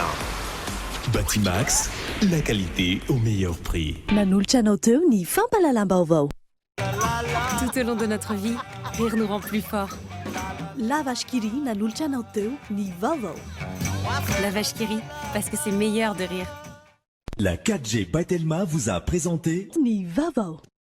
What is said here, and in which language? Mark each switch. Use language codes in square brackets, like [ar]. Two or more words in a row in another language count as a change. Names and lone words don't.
[fr] Batimax, la qualité au meilleur prix. Tout au long de notre vie, rire nous rend plus fort. [mg] Lavage Kiri nanolotra anao teo ny vaovao. [fr] La vache qui rit, parce que c'est meilleur de rire. La 4G by Telma vous a présenté Ni Vavo.